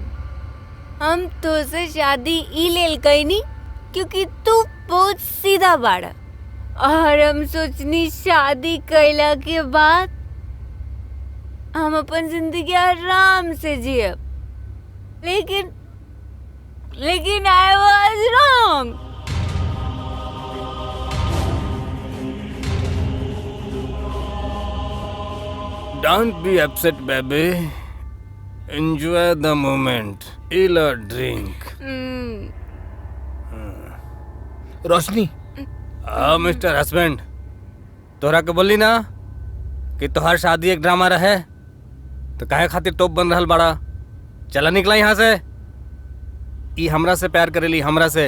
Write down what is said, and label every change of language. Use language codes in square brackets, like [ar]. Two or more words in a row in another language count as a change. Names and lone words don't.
[bho] हम तो से शादी ई लेल कईनी क्योंकि तू बहुत सीधा बाड़ा, और हम सोचनी शादी कैला के बाद हम अपन जिंदगी आराम से जियब। [en] लेकिन I was wrong। Don't be upset, baby. Enjoy the moment. Eat a drink. [bho] रोशनी, [en] Mister husband, [bho] तोहरा के बोली ना कि तोहार शादी एक ड्रामा रहे, तो काहे खातिर टॉप बन रहल बड़ा। चला निकला यहाँ से। ई हमरा से प्यार करेली, हमरा से।